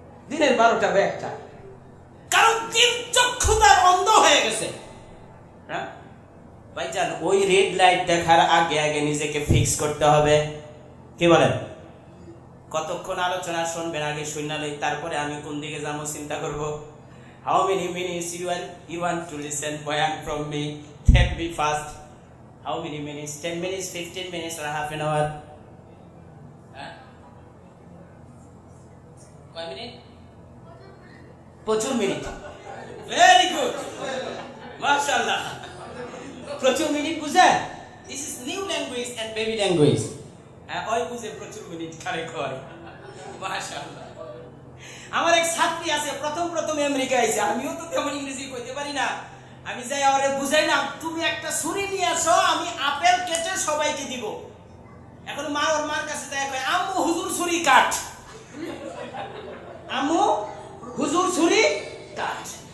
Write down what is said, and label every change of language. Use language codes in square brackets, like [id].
[bn] দিনের 12টা বা 1টা। কারণ তিন চক্ষুতার অন্ধ হয়ে গেছে। হ্যাঁ ভাইজান, ওই রেড লাইট দেখার আগে আগে নিজেকে ফিক্স করতে হবে। কি বলেন? কতক্ষণ আলোচনা শুনবেন আগে শুনালেই তারপরে আমি কোন দিকে যাবো চিন্তা করব। [en] How many minutes you want to listen Bayan from me? Tell me fast. How many minutes? 10 minutes, 15 minutes or half an hour? [bn] কয় মিনিট? প্রচুর মিনিট। [en] Very good. [bn] Mashallah. প্রচুর মিনিট বুঝে? [en] This is new language and baby language. [bn] ওই বুঝে প্রচুর minute কারে কয়। মাশাআল্লাহ। আমার এক ছাত্রী আছে, প্রথম আমেরিকা আইছে, আমিও তো তেমন ইংরেজি কইতে পারি না। আমি যাই ওরে বুঝাইলাম, তুমি একটা ছুরি নিয়ে আসো, আমি আপেল কেটে সবাইকে দিব। এখন মা ওর মার কাছে যায়, কয় আম্মু হুজুর ছুরি কাট, আম্মু হুজুর ছুরি কাট।